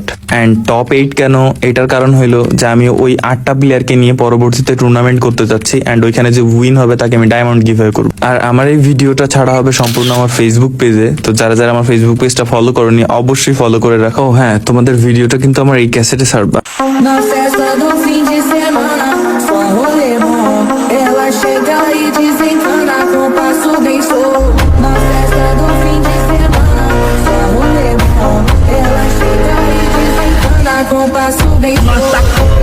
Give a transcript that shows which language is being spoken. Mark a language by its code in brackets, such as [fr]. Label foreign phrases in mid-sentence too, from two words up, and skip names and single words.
[en] and top [bn] 8 কেন, এটার কারণ হইলো যে আমি ওই 8টা প্লেয়ারকে নিয়ে পরবর্তীতে টুর্নামেন্ট করতে যাচ্ছি, অ্যান্ড ওইখানে যে উইন হবে তাকে আমি [en] diamond giveaway [bn] করব। আর আমার এই ভিডিওটা ছাড়া হবে সম্পূর্ণ আমার ফেসবুক পেজে, তো যারা যারা আমার ফেসবুক পেজটা ফলো করনি অবশ্যই ফলো করে রাখো। হ্যাঁ, তোমাদের ভিডিওটা কিন্তু আমার এই ক্যাসেটে ছাড়বা। [pt] Na festa do fim de semana, só rolê bom. Ela chega e desencana com passo bem solto. Na festa do fim de semana, só rolê bom. Ela chega e desencana com passo bem solto.